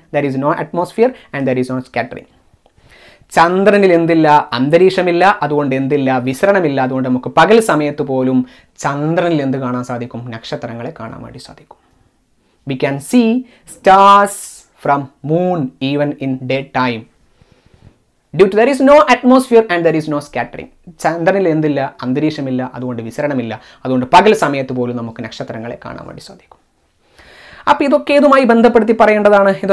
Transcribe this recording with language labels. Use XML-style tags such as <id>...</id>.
<en>There is no atmosphere and there is no scattering.</en> <ml>ചന്ദ്രനിൽ എന്തില്ല? അന്തരീക്ഷമില്ല, അതുകൊണ്ട് എന്തില്ല? വിസരണമില്ല. അതുകൊണ്ട് നമുക്ക് പകൽ സമയത്ത് പോലും ചന്ദ്രനിൽ എന്ത് കാണാൻ സാധിക്കും? നക്ഷത്രങ്ങളെ കാണാൻ വേണ്ടി സാധിക്കും.</ml> <en>We can see stars from moon even in daytime. Due to there is no atmosphere and there is no scattering.</en> <ml>ചന്ദ്രനിൽ എന്തില്ല? അന്തരീക്ഷമില്ല, അതുകൊണ്ട് വിസരണമില്ല. അതുകൊണ്ട് പകൽ സമയത്ത് പോലും നമുക്ക് നക്ഷത്രങ്ങളെ കാണാൻ വേണ്ടി സാധിക്കും. അപ്പോൾ ഇതൊക്കെ ഏതുമായി ബന്ധപ്പെടുത്തി പറയേണ്ടതാണ്?</ml>